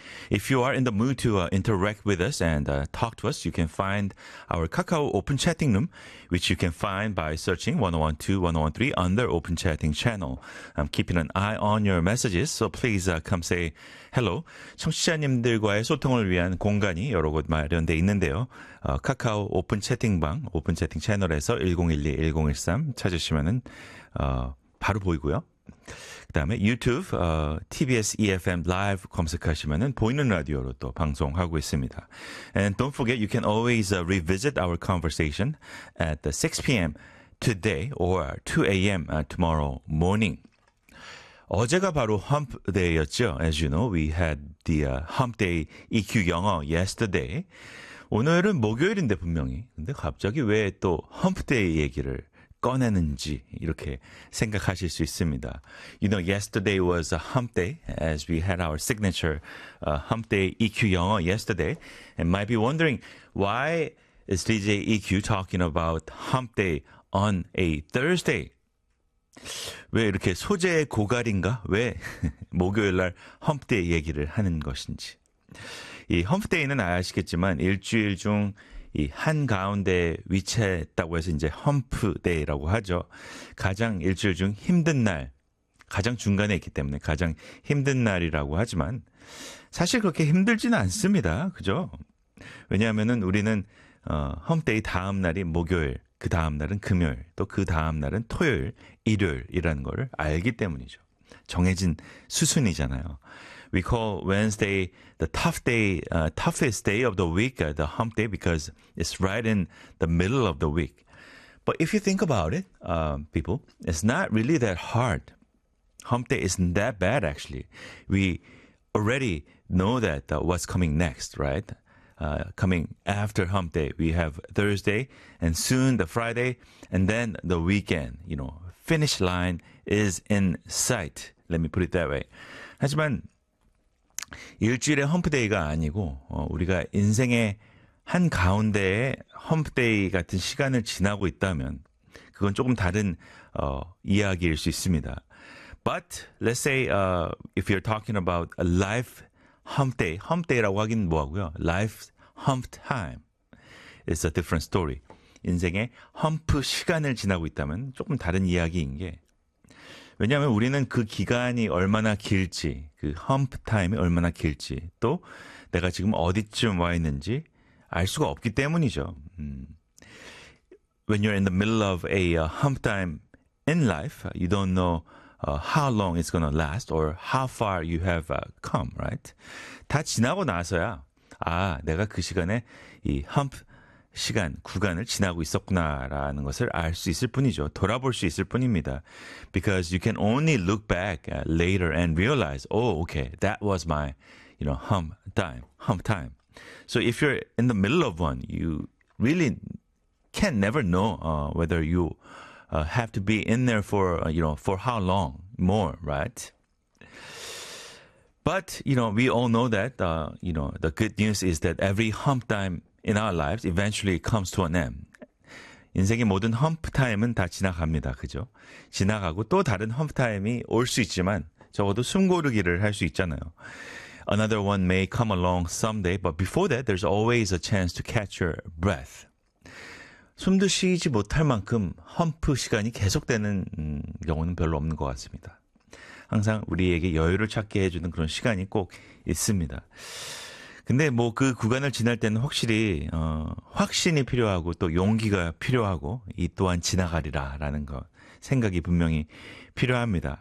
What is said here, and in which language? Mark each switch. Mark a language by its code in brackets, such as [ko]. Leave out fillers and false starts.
[en] If you are in the mood to interact with us and talk to us, you can find our Kakao Open Chatting Room, which you can find by searching 101.2, 101.3 on their Open Chatting channel. I'm keeping an eye on your messages, so please come say hello. [ko] 청취자님들과의 소통을 위한 공간이 여러 곳 마련돼 있는데요. 카카오 Open Chatting 방, Open Chatting 채널에서 1012, 1013 찾으시면은 바로 보이고요. 그 다음에 유튜브 TBS EFM 라이브 검색하시면 보이는 라디오로 또 방송하고 있습니다. [en] And don't forget you can always revisit our conversation at the 6 PM today or 2 AM tomorrow morning. [ko] 어제가 바로 hump day였죠. [en] As you know, we had the hump day EQ 영어 yesterday. [ko] 오늘은 목요일인데 분명히. 근데 갑자기 왜 또 hump day 얘기를 꺼내는지 이렇게 생각하실 수 있습니다. You know, yesterday was a hump day as we had our signature hump day EQ 영어 yesterday. And might be wondering, why is DJ EQ talking about hump day on a Thursday? 왜 이렇게 소재의 고갈인가? 왜 목요일날 hump day 얘기를 하는 것인지. 이 hump day는 아시겠지만 일주일 중 이 한 가운데 위치했다고 해서 이제 험프 데이라고 하죠. 가장 일주일 중 힘든 날, 가장 중간에 있기 때문에 가장 힘든 날이라고 하지만 사실 그렇게 힘들지는 않습니다. 그죠? 왜냐하면은 우리는 험프 데이 다음 날이 목요일, 그 다음 날은 금요일, 또 그 다음 날은 토요일, 일요일이라는 걸 알기 때문이죠. 정해진 수순이잖아요. [en] We call Wednesday the tough day, toughest day of the week, the hump day, because it's right in the middle of the week. But if you think about it, people, it's not really that hard. Hump day isn't that bad, actually. We already know that what's coming next, right? Coming after hump day, we have Thursday and soon the Friday and then the weekend. You know, finish line is in sight. Let me put it that way. [ko] 하지만 일주일의 험프데이가 아니고 우리가 인생의 한 가운데의 험프데이 같은 시간을 지나고 있다면 그건 조금 다른 이야기일 수 있습니다. [en] But let's say if you're talking about a life hump day, [ko] hump day라고 하긴 뭐하고요. [en] Life hump time is a different story. [ko] 인생의 험프 시간을 지나고 있다면 조금 다른 이야기인 게 왜냐하면 우리는 그 기간이 얼마나 길지, 그 hump time이 얼마나 길지, 또 내가 지금 어디쯤 와 있는지 알 수가 없기 때문이죠. [en] When you're in the middle of a hump time in life, you don't know how long it's going to last or how far you have come, right? [ko] 다 지나고 나서야, 아, 내가 그 시간에 이 hump 시간, 구간을 지나고 있었구나라는 것을 알 수 있을 뿐이죠. 돌아볼 수 있을 뿐입니다. [en] Because you can only look back later and realize, oh, okay, that was my, you know, hump time. So if you're in the middle of one, you really can never know whether you have to be in there for, you know, for how long more, right? But, you know, we all know that, you know, the good news is that every hump time in our lives, eventually it comes to an end. [ko] 인생의 모든 험프 타임은 다 지나갑니다. 그죠? 지나가고 또 다른 험프 타임이 올 수 있지만 적어도 숨 고르기를 할 수 있잖아요. [en] Another one may come along someday, but before that, there's always a chance to catch your breath. [ko] 숨도 쉬지 못할 만큼 험프 시간이 계속되는 경우는 별로 없는 것 같습니다. 항상 우리에게 여유를 찾게 해주는 그런 시간이 꼭 있습니다. 근데 뭐 그 구간을 지날 때는 확실히 확신이 필요하고 또 용기가 필요하고 이 또한 지나가리라라는 것 생각이 분명히 필요합니다.